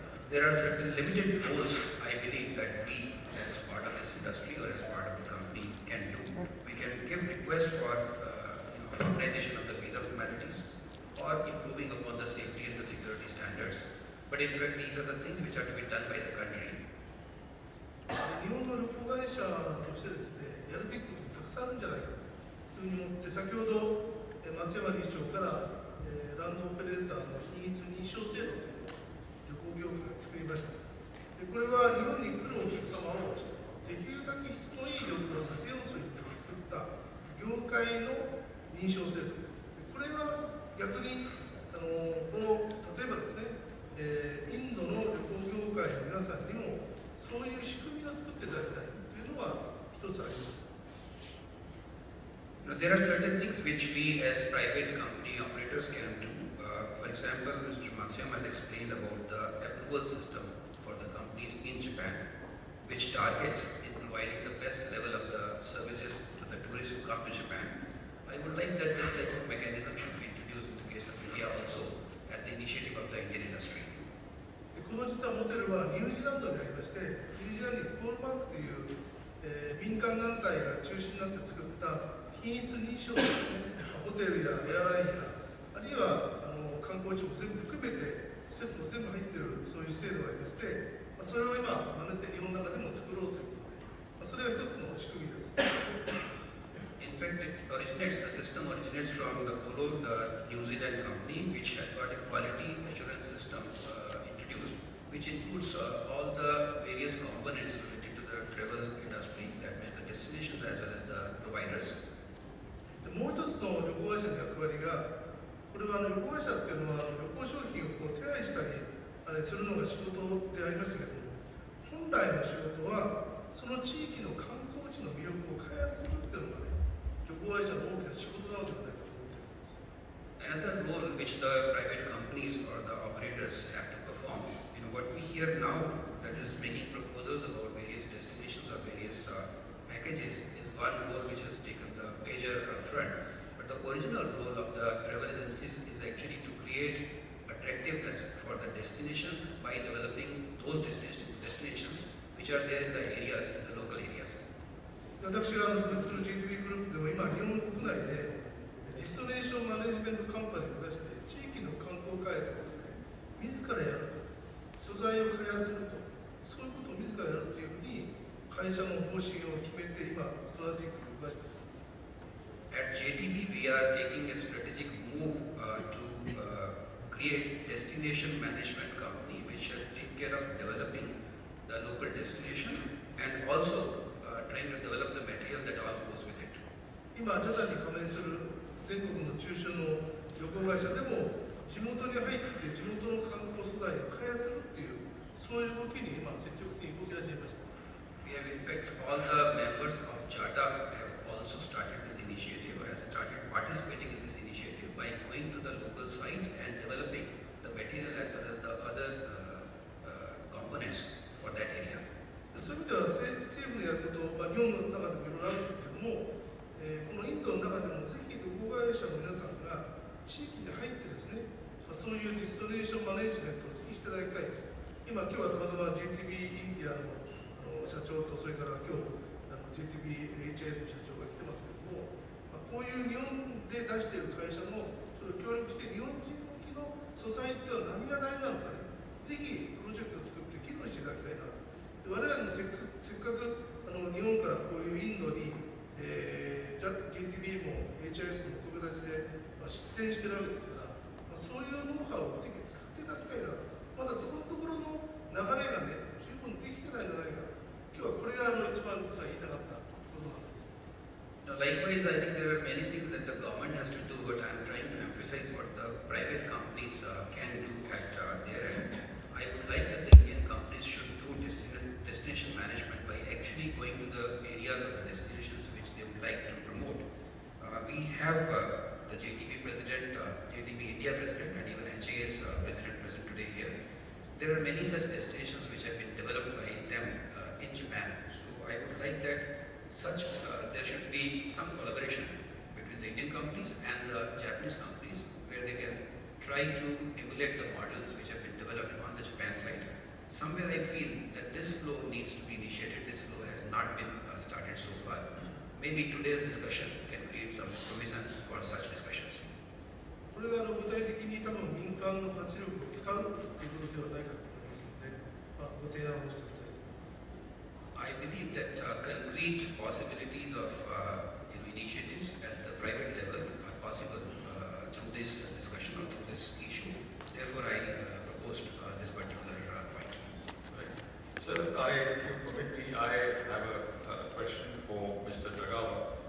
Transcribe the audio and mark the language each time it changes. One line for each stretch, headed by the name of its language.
English: There are certain limited roles I believe that we, as part of this industry or as part of the company, can do. We can give requests for organization of the visa formalities or improving upon the safety and the security standards. But in fact, these are the things which are to be done by the country.
Japanese: 日本の旅行会社としてですね、やるべきことたくさんあるんじゃないかというふうに思って、先ほど松山理事長からランドオペレーターの品質認証制度を旅行業界が作りました。でこれは日本に来るお客様をできるだけ質のいい旅行をさせようといって作った業界の認証制度です。これは逆に例えばですね、インドの旅行業界の皆さんにもそういう仕組みを作っていただきたいというのは一つあります。
English: There are certain things which we as private company operators can do. For example, Mr. Matsuyama has explained about the approval system for the companies in Japan, which targets in providing the best level of the services to the tourists who come to Japan. I would like that this type of mechanism should be introduced in the case of India also at the initiative of the Indian industry.
Japanese: この実はモデルはニュージーランドにありまして、ニュージーランドにポールマークという、民間団体が中心になって作った品質認証ですね、ホテルやエアラインや、あるいは観光地も全部含めて、施設も全部入っているそういう制度がありまして、それを今、真似て日本の中でも作ろうということで、それが一つの仕組みです。
English: In fact, the system originates from the Polo, the New Zealand company, which has got a quality assurance system introduced, which includes all the various components related to the travel industry, that means the destinations as well as the providers.
Japanese: もう一つの旅行会社の役割が、これは旅行会社っていうのは旅行商品を手配したりするのが仕事でありましたけども、本来の仕事はその地域の観光地の魅力を開発するっていうのがね、旅行会社の大きな仕事なのではないかと思っています。
English: Another role which the private companies or the operators have to perform, what we hear now, that is making proposals about various destinations or various packages, is one role which has taken the major front. But the original role of the travel agencies is actually to create attractiveness for the destinations by developing those destinations which are there in the areas, in the local areas.
Japanese: 私が所属する GTB グループでも今、日本国内でディストネーションマネジメントカンパニーを出して、地域の観光開発をですね、自らやると、素材を開発すると、そういうことを自らやるというふうに、会社の方針を決めて、今、ストラテジックに動かしています。
English: At JTB, we are taking a strategic move to create destination management company which shall take care of developing the local destination and also trying to develop the material that all goes with it.
Japanese: 今、ジャタに加盟する全国の中小の旅行会社でも、地元に入って地元の観光素材を開発するっていう、そういう動きに今、積極的に動き始めました。
English: We have in fact all the members of JATA have also started this initiative, has started participating in this initiative by going to the local sites and developing the material as well as the other components for that area.
Japanese: そういう意味では政府のやること、日本の中でもいろいろあるんですけども、このインドの中でもぜひ旅行会社の皆さんが地域に入ってですね、そういうディストネーションマネジメントをぜひしていただきたいと。今日はたまたま JTB インディアの社長と、それから今日JTB-HS の社長が来てますけども、こういう日本で出している会社のそれを協力して、日本人向きの素材っては何が大事なのかね、ぜひプロジェクトを作って議論していただきたいなと。我々もせっかく日本からこういうインドに、JTB も HS もこういう形で、出展してるわけですから、そういうノウハウをぜひ使っていただきたいなと。まだそこのところの流れがね、十分できてないんじゃないか。今日はこれが一番実は言いたかったことなんです。
English: Now, likewise, I think there are many things that the government has to do, but I am trying to emphasize what the the private companies can do at their end. I would like that the Indian companies should do destination management by actually going to the areas of the destinations which they would like to promote. We have the JTB president, JTB India president, and even HAS president present today here. There are many such destinations which have been developed by them in Japan. So I would like that there should be some collaboration between the Indian companies and the Japanese companies, where they can try to emulate the models which have been developed on the Japan side. Somewhere I feel that this flow needs to be initiated. This flow has not been started so far. Maybe today's discussion can create some provision for such discussions.
Japanese: これが具体的に多分民間の活力を使うということではないかと思いますので、ご提案をしておきたいと思います。
English: I believe that concrete possibilities of initiatives at the private level are possible through this discussion or through this issue. Therefore, I proposed this particular point. Right. Sir, if you permit me, I have a question for Mr. Tagawa.